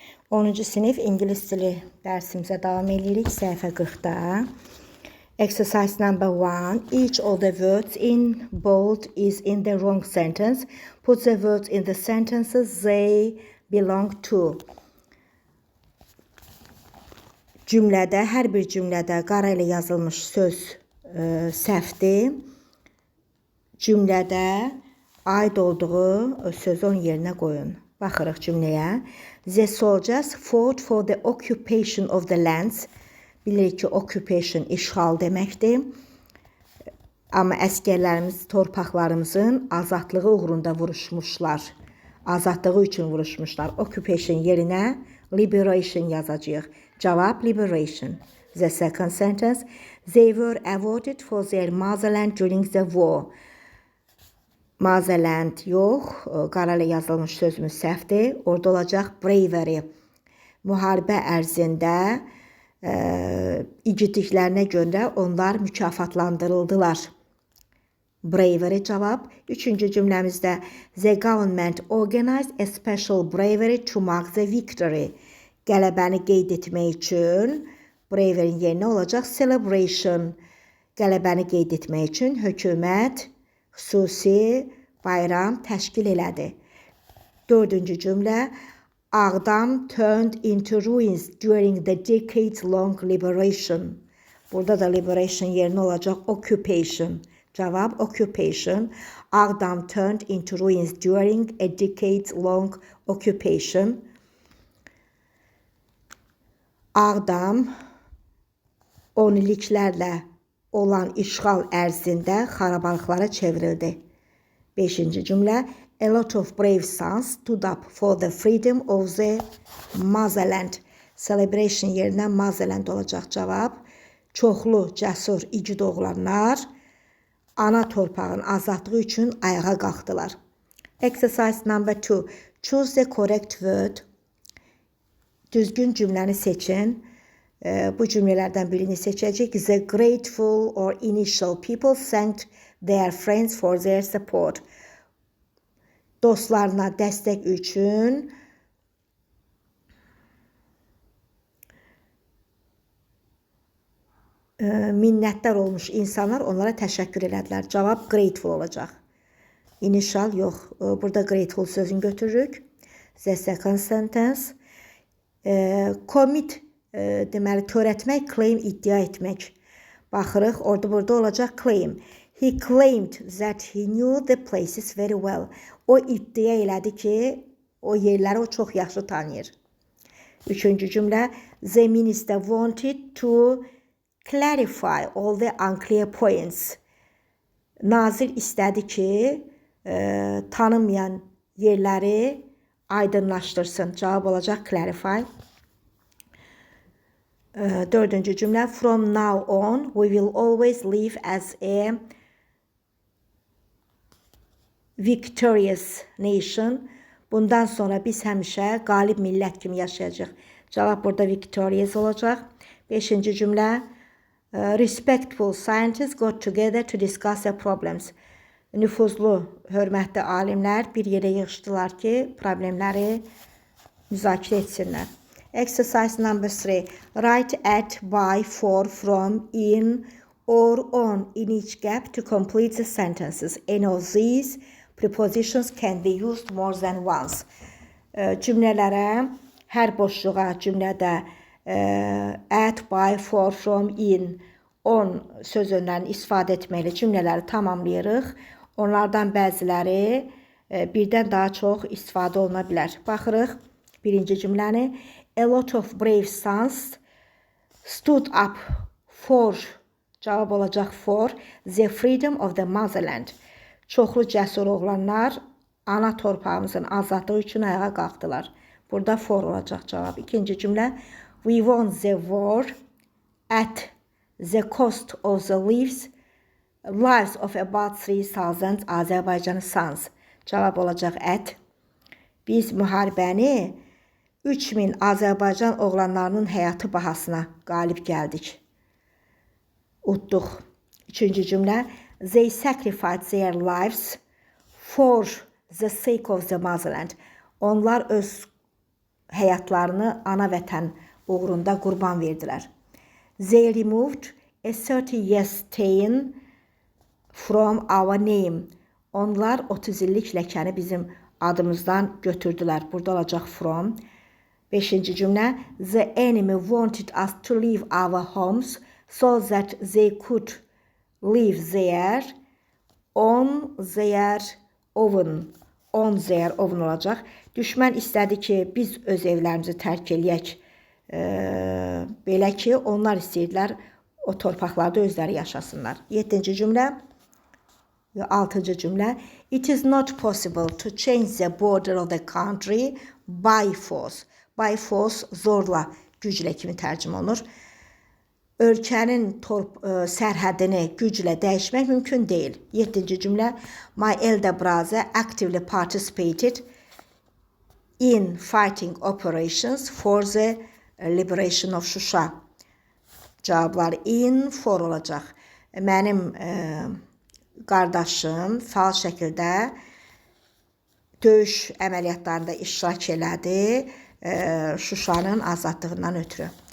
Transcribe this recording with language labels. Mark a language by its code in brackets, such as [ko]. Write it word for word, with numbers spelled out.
[az] onuncu sinif ingilis dili dərsimizə davam edirik. Səhifə qırxda. [en] Exercise number one. Each of the words in bold is in the wrong sentence. Put the words in the sentences they belong to. [az] Cümlədə, hər bir cümlədə qara ilə yazılmış söz e, səhvdir. Cümlədə aid olduğu sözü onun yerinə qoyun. Baxırıq cümləyə. [en] The soldiers fought for the occupation of the lands. [az] Bilirik ki, occupation işğal deməkdir. Amma əskərlərimiz torpaqlarımızın azadlığı uğrunda vuruşmuşlar. Azadlığı üçün vuruşmuşlar. Occupation yerinə liberation yazacağıq. Cavab liberation. [en] The second sentence. They were awarded for their motherland during the war. [az] Motherland yox, qara ilə yazılmış sözümüz səhvdir. Orada olacaq bravery. Müharibə ərzində e, igidliklərinə görə onlar mükafatlandırıldılar. Bravery cavab. Üçüncü cümləmizdə [en] The government organized a special bravery to mark the victory. [az] Qələbəni qeyd etmək üçün bravery-in yerinə olacaq celebration. Qələbəni qeyd etmək üçün hökumət xüsusi bayram təşkil elədi. Dördüncü cümlə [en] Ağdam turned into ruins during the decades-long liberation. [az] Burada da liberation yerinə olacaq occupation. Cavab occupation. [en] Ağdam turned into ruins during a decades-long occupation. [az] Ağdam onilliklərlə olan işğal ərzində xarabalıqlara çevrildi. beşinci cümlə [en] A lot of brave sons stood up for the freedom of the motherland. [az] Celebration yerinə motherland olacaq cavab. Çoxlu cəsur igid oğlanlar ana torpağın azadlığı üçün ayağa qalxdılar. [en] Exercise number two. Choose the correct word. [az] Düzgün cümləni seçin. Bu cümlələrdən birini seçəcək. [en] The grateful or initial people thanked their friends for their support. [az] Dostlarına dəstək üçün minnətdar olmuş insanlar onlara təşəkkür elədilər. Cavab grateful olacaq. Initial yox. Burada grateful sözünü götürürük. [en] The second sentence. [az] Commit deməli törətmək, claim iddia etmək. Baxırıq, orada burada olacaq claim. [en] He claimed that he knew the places very well. [az] O iddia elədi ki, o yerləri o çox yaxşı tanıyır. Üçüncü cümlə [en] The minister wanted to clarify all the unclear points. [az] Nazir istədi ki, e, tanınmayan yerləri aydınlaşdırsın. Cavab olacaq clarify. Dördüncü cümlə [en] From now on we will always live as a victorious nation. [az] Bundan sonra biz həmişə qalib millət kimi yaşayacağıq. Cavab burada victorious olacaq. Beşinci cümlə [en] Respectful scientists got together to discuss their problems. [az] Nüfuzlu, hörmətli alimlər bir yerə yığışdılar ki, problemləri müzakirə etsinlər. [en] Exercise number three. Write at, by, for, from, in, or on in each gap to complete the sentences. Any of these prepositions can be used more than once. [az] Cümlələrə, hər boşluğa cümlədə at, by, for, from, in, on söz önlərini istifadə etməli cümlələri tamamlayırıq. Onlardan bəziləri birdən daha çox istifadə oluna bilər. Baxırıq birinci cümləni. [en] A lot of brave sons stood up for, [az] cavab olacaq for, [en] the freedom of the motherland. [az] Çoxlu cəsur oğlanlar ana torpağımızın azadlığı üçün ayağa qalxdılar. Burada for olacaq cavab. İkinci cümlə, [en] we won the war at the cost of the lives, lives of about three thousand Azərbaycan sons. [az] Cavab olacaq at. Biz müharibəni üç min Azərbaycan oğlanlarının həyatı bahasına qalib gəldik. Utduq. Üçüncü cümlə [en] They sacrificed their lives for the sake of the motherland. [az] Onlar öz həyatlarını ana vətən uğrunda qurban verdilər. [en] They removed a thirty years stain from our name. [az] Onlar otuz illik ləkəni bizim adımızdan götürdülər. Burada olacaq from. beşinci cümlə. [en] The enemy wanted us to leave our homes so that they could live there on their own. On their own [az] olacaq. Düşmən istədi ki, biz öz evlərimizi tərk eləyək. Eee, belə ki, onlar istəyirdilər o torpaqlarda özləri yaşasınlar. yeddinci cümlə və altıncı cümlə. [en] It is not possible to change the border of the country by force. By force [az] zorla, güclə kimi tərcümə olunur. Ölkənin torp ə, sərhədini güclə dəyişmək mümkün deyil. yeddinci cümlə. [en] My elder brother actively participated in fighting operations for the liberation of Şuşa. [az] Cavablar in, for olacaq. Mənim ə, qardaşım faal şəkildə döyüş əməliyyatlarında iştirak elədi, e, Şuşanın azadlığından ötürü.